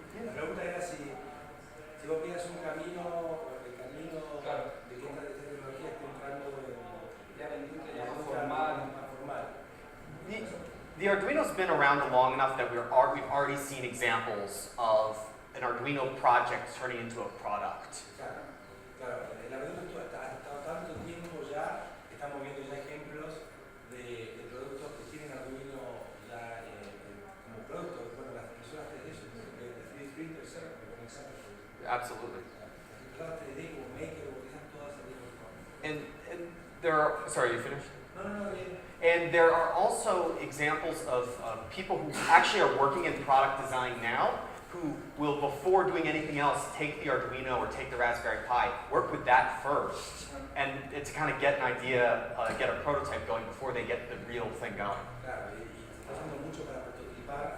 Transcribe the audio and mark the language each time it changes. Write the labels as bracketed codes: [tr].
[es] La pregunta era si vos piensas un camino, el camino de que esta tecnología esté entrando en la industria más formal. [en] The Arduino's been around long enough that we've already seen examples of an Arduino project turning into a product. [es] Claro, la verdad es que hasta tanto tiempo ya estamos viendo ya ejemplos de productos que tienen Arduino ya como producto. Bueno, las impresoras 3D, de [en] 3D printers, [es] como ejemplo. [en] Absolutely. [es] Las impresoras 3D como Maker, utilizan todas esas cosas. [en] And there are, sorry, you finished? [es] No, bien. [en] And there are also examples of people who actually are working in product design now who will, before doing anything else, take the Arduino or take the Raspberry Pi, work with that first, and to kind of get an idea, get a prototype going before they get the real thing going. [es] Claro, y está haciendo mucho para prototipar